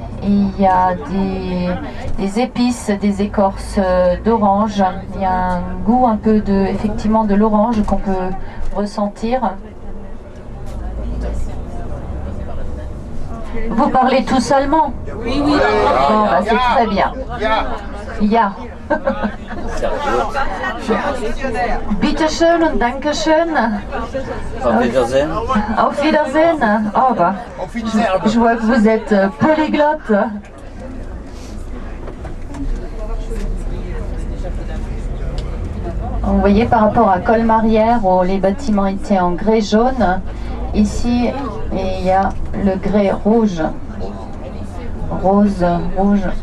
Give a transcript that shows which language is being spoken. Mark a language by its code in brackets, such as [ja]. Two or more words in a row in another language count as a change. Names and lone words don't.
[fr] Il y a des épices, des écorces d'orange. Il y a un goût un peu effectivement de l'orange qu'on peut ressentir. Vous parlez tous allemand? Oui, oui. Bon, bah, c'est très bien. [de] Ja. Bitte schön und danke schön. Auf Wiedersehen. Auf Wiedersehen. [fr] Oh, bah, je vois que vous êtes polyglotte. Vous voyez par rapport à Colmarière où les bâtiments étaient en grès jaune, ici il y a le grès rouge, rose, rouge.